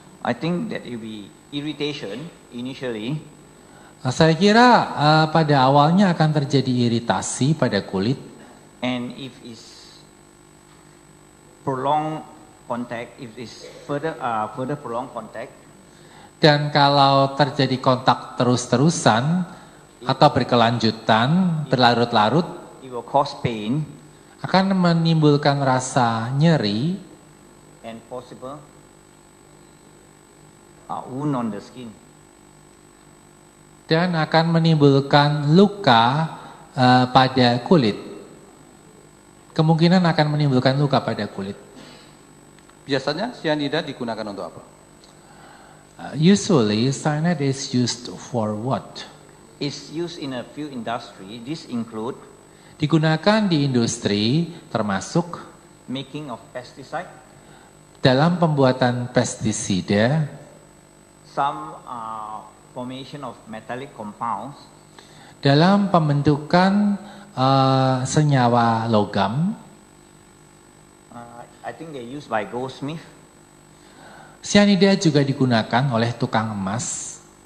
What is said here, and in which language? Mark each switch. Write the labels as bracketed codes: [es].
[en] I think that it will be irritation initially. [id] Saya kira pada awalnya akan terjadi iritasi pada kulit. [en] And if it's prolonged contact, if it's further prolonged contact, [id] Dan kalau terjadi kontak terus-terusan atau berkelanjutan, berlarut-larut, [en] it will cause pain [id] akan menimbulkan rasa nyeri [en] and possible wound on the skin. [id] dan akan menimbulkan luka pada kulit. Kemungkinan akan menimbulkan luka pada kulit. Biasanya cyanida digunakan untuk apa? [en] Usually cyanide is used for what? It's used in a few industries. This include [id] Digunakan di industri termasuk [en] making of pesticide, [id] dalam pembuatan pestisida, [en] some formation of metallic compounds, [id] dalam pembentukan senyawa logam. [en] I think they're used by goldsmith. [id] Cyanida juga digunakan oleh tukang emas